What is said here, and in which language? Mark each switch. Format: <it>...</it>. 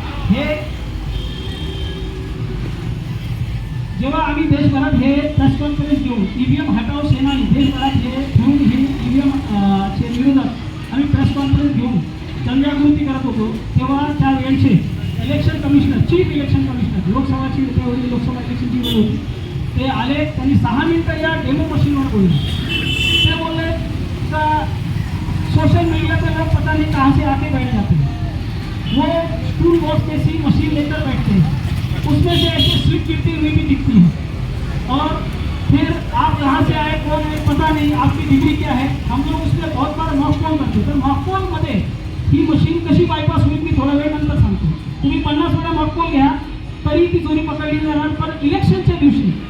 <mr>हे जेव्हा आम्ही देशभरात हे प्रेस कॉन्फरन्स घेऊन ईव्हीएम हटाव सेनानी देशभरात हे घेऊन हे ईव्हीएम चे विरोधात आम्ही प्रेस कॉन्फरन्स घेऊन जनजागृती करत होतो, तेव्हा त्या वेळचे election commissioner, chief election commissioner, लोकसभाची होती, लोकसभा इलेक्शनची वेळ होती, ते आले, त्यांनी 6 मिनिटं या डेमो मशीनवर बोलले. ते बोलले का</mr> <hi>सोशल मीडिया पे लोग पता नहीं कहाँ से आके बैठ जाते हैं, वो स्कूल बॉक्स जैसी मशीन लेकर बैठते हैं, उसमें से ऐसे स्लिप गिरती हुई भी दिखती है और फिर आप यहाँ से आए, कौन है पता नहीं, आपकी डिग्री क्या है. हम लोग उसमें बहुत बार मॉकपोल करतो.</hi> <mr>तर मॉकपोलमध्ये ही मशीन कशी बायपास होईल मी थोडा वेळ नंतर सांगतो. तुम्ही 50 वेळा मॉकपोल घ्या तरी ती चोरी पकडली जाणार, पण इलेक्शनच्या दिवशी</mr>